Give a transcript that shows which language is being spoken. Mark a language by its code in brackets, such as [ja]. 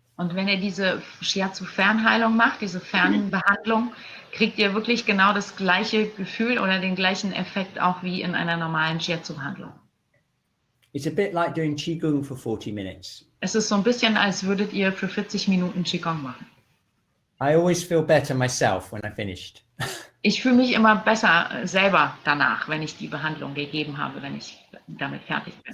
[de] Und wenn ihr diese Shiatsu-Fernheilung macht, diese Fern-Behandlung, kriegt ihr wirklich genau das gleiche Gefühl oder den gleichen Effekt auch wie in einer normalen Shiatsu-Behandlung. [en] It's a bit like doing Qigong for 40 minutes. [de] Es ist so ein bisschen, als würdet ihr für 40 Minuten Qigong machen. [en] I always feel better myself when I finished. [de] Ich fühle mich immer besser selber danach, wenn ich die Behandlung gegeben habe, wenn ich damit fertig bin.